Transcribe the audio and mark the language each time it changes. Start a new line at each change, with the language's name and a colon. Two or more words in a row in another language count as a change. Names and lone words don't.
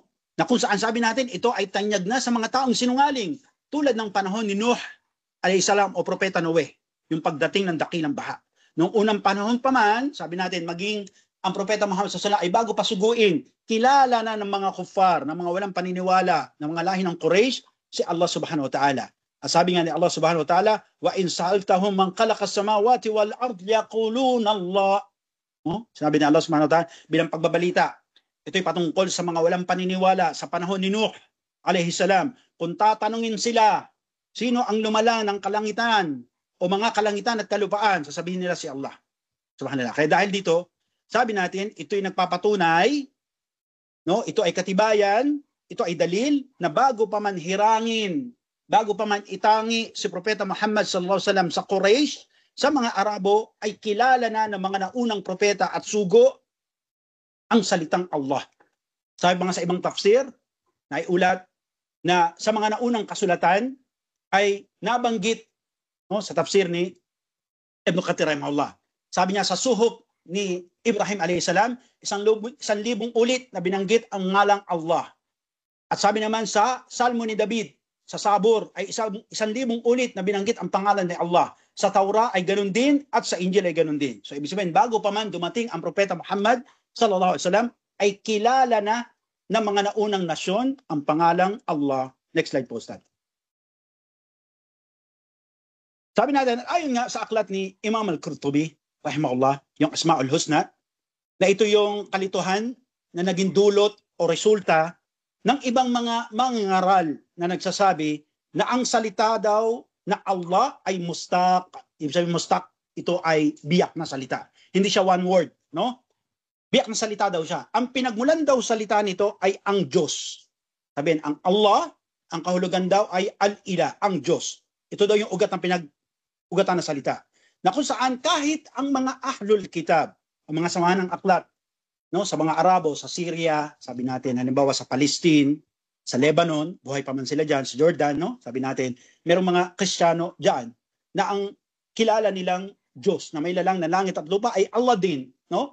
Filipino: Na kung saan sabi natin ito ay tanyag na sa mga taong sinungaling tulad ng panahon ni Nuh alayhisalam o Propeta Noe, yung pagdating ng dakilang baha. Noong unang panahon pa man, sabi natin maging ang Propeta Muhammad SAW ay bago pasuguin, kilala na ng mga kuffar, ng mga walang paniniwala, ng mga lahi ng Quraysh, si Allah
Arabic: سبحانه وتعالى.
Filipino: Sabi nga ni
Arabic: الله سبحانه وتعالى وإن سألتهم من خلق السماوات والأرض يقولون الله.
Filipino: Sabi ni Allah
Arabic: سبحانه وتعالى
Filipino: bilang pagbabalita. Ito'y patungkol sa mga walang paniniwala sa panahon ni Nuh
Arabic: عليه السلام.
Filipino: Kung tatanungin sila, sino ang lumala ng kalangitan o mga kalangitan at kalupaan, sasabihin nila si Allah subhanallah. Kaya dahil dito, sabi natin, ito'y nagpapatunay, no? Ito ay katibayan, ito ay dalil na bago pa man hirangin, bago pa man itangi si Propeta Muhammad
Arabic: صلى الله عليه وسلم
Filipino: sa Quraysh, sa mga Arabo ay kilala na ng mga naunang propeta at sugo ang salitang Allah. Sabi mga sa ibang tafsir, na iulat na sa mga naunang kasulatan ay nabanggit, no, sa tafsir ni Ibn Kathir rahimahullah. Sabi niya sa suhuf ni Ibrahim
Arabic: عليه السلام,
Filipino: 1,000 ulit na binanggit ang ngalang Allah. At sabi naman sa Salmo ni David, sa Sabur ay 1,000 ulit na binanggit ang pangalan ni Allah. Sa Taura ay ganun din at sa Injil ay ganun din. So ibig sabihin, bago pa man dumating ang Propeta Muhammad
Arabic: صلى الله عليه وسلم,
Filipino: ay kilala na ng mga naunang nasyon ang pangalang Allah.
English: Next slide po, Ustad.
Filipino: Sabi natin, ayon nga sa aklat ni Imam al-Qurtubi, rahimahullah, yung Asma'ul Husna, na ito yung kalituhan na naging dulot o resulta ng ibang mga mangaral na nagsasabi na ang salita daw na Allah ay mustaq. Ibig sabihin mustaq, ito ay biyak na salita. Hindi siya
English: one word,
Filipino: no? Biyak na salita daw siya. Ang pinagmulan daw salita nito ay ang Diyos. Sabihin, ang Allah, ang kahulugan daw ay al-ilah, ang Diyos. Ito daw yung ugat ng ugatan na salita. Na kung saan kahit ang mga
Arabic: أهل الكتاب,
Filipino: ang mga samahan ng aklat, no, sa mga Arabo, sa Syria, sabi natin, halimbawa sa Palestine, sa Lebanon, buhay pa man sila dyan, sa Jordan, no, sabi natin, merong mga Kristiyano dyan na ang kilala nilang Diyos na may lalang na langit at lupa ay Allah din, no?